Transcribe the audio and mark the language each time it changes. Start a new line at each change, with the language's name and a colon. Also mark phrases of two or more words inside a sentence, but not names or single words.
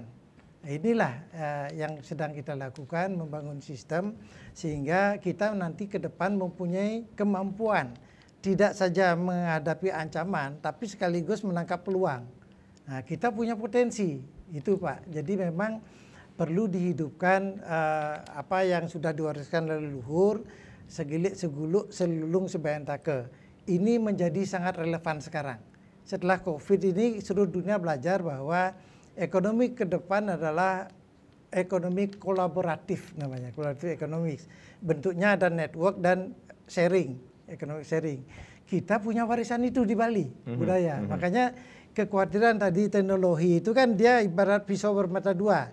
Indonesian: Nah, inilah yang sedang kita lakukan, membangun sistem sehingga kita nanti ke depan mempunyai kemampuan tidak saja menghadapi ancaman, tapi sekaligus menangkap peluang. Nah, kita punya potensi itu Pak. Jadi memang perlu dihidupkan apa yang sudah diwariskan leluhur,
Balinese: segilik seguluk selulung sebayantake.
Indonesian: Ini menjadi sangat relevan sekarang. Setelah COVID ini seluruh dunia belajar bahwa ekonomi ke depan adalah ekonomi kolaboratif namanya,
English: collaborative economics.
Indonesian: Bentuknya ada network dan sharing,
English: economic sharing.
Indonesian: Kita punya warisan itu di Bali, budaya. Makanya kekhawatiran tadi teknologi itu kan dia ibarat pisau bermata dua.